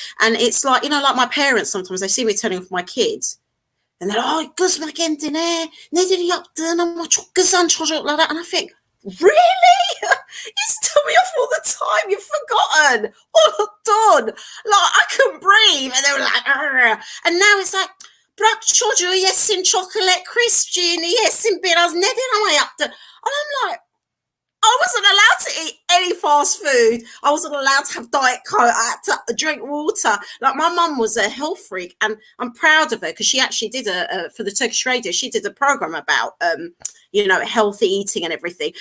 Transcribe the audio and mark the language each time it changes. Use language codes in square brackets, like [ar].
[en] And it's like, you know, like my parents, sometimes they see me turning off my kids and they're like, oh, [tr] kız bak kendine, nedir yaptın ama çok güzel çocuklara. [en] And I think, really? You used to tell me off all the time. You've forgotten all done. Like, I couldn't breathe. And they were like, argh. And now it's like, [tr] bırak çocuğu yesin chocolate crisp'ciğini yesin biraz, nedir ama yaptın? [en] And I'm like, I wasn't allowed to eat any fast food. I wasn't allowed to have Diet Coke. I had to drink water. Like, my mum was a health freak, and I'm proud of her because she actually did for the Turkish radio, she did a program about, you know, healthy eating and everything.